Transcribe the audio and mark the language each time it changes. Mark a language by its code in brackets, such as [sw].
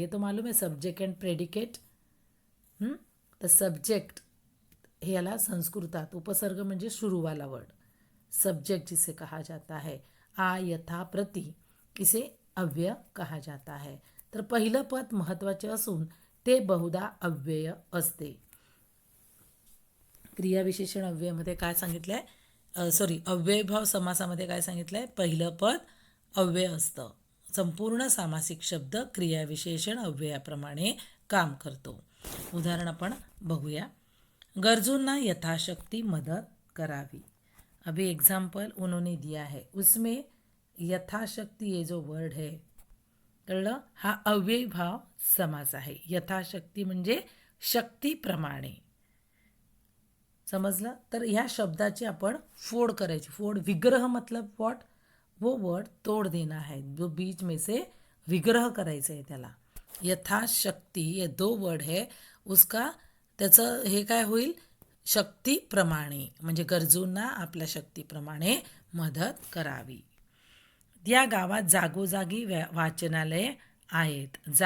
[hi] ये तो मालूम है सब्जेक्ट एंड प्रेडिकेट. [mr] तर सब्जेक्ट हे याला संस्कृतात उपसर्ग म्हणजे [hi] शुरू वाला वर्ड, सब्जेक्ट जिसे कहा जाता है. आ, यथा, प्रति इसे अव्यय कहा जाता है. [mr] तर पहिलं पद महत्त्वाचे असून ते बहुधा अव्यय असते. क्रियाविशेषण अव्ययमध्ये काय सांगितलं आहे? अव्ययीभाव समासामध्ये काय सांगितलं आहे? पहिलं पद अव्यय असतं. संपूर्ण सामासिक शब्द क्रियाविशेषण अव्ययाप्रमाणे काम करतो. उदाहरण आपण बघूया. गरजूंना यथाशक्ती मदत करावी. [hi] अभी एग्जाम्पल उन्होंने दिया है, उसमें यथाशक्ती ये जो वर्ड है [mr] कळलं, हा अव्ययीभाव समास आहे. यथाशक्ती म्हणजे शक्तीप्रमाणे. समजलं? तर ह्या शब्दाची आपण फोड करायची. [hi] फोड, विग्रह मतलब व्हॉट? वो वर्ड तोड़ देना है, जो बीच में से [mr] विग्रह करायचं आहे त्याला. [hi] यथाशक्ती ये दो वर्ड है, उसका [mr] त्याचं हे काय होईल? शक्तीप्रमाणे म्हणजे गरजूंना आपल्या शक्तीप्रमाणे मदत करावी. या गावात जागोजागी वाचनालय आहेत.